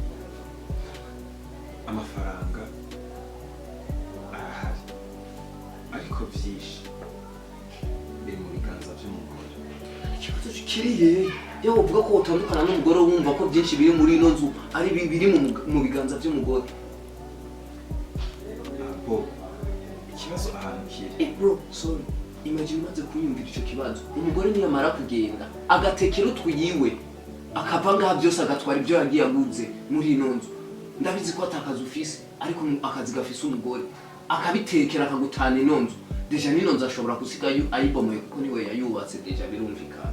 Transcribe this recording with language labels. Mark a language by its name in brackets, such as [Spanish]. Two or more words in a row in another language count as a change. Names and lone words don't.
[Rundi] Amafaranga arahari ariko byinshi biri mu biganza by'umugore. Ikibazo kiriye yaho uvuga ko utandukana n'umugore wumva ko byinshi biri muri ino nzu ari biri mu biganza by'umugore. Ikibazo ahantu kiri. [English] Bro, sorry. [Rundi] Imagine umaze kunyumvira icyo kibazo. Umugore niyamara kugenda agatekera utwiyiwe akava ngaha byose agatwara ibyo yagiye aguze muri ino nzu. Ndabizi ko atakaza ufise ariko akazi gafise umugore akabitekera akagutana ino nzu. Deja nino nzu ashobora gusiga ayibomoye kuko niwe yayubatse deja birumvikana.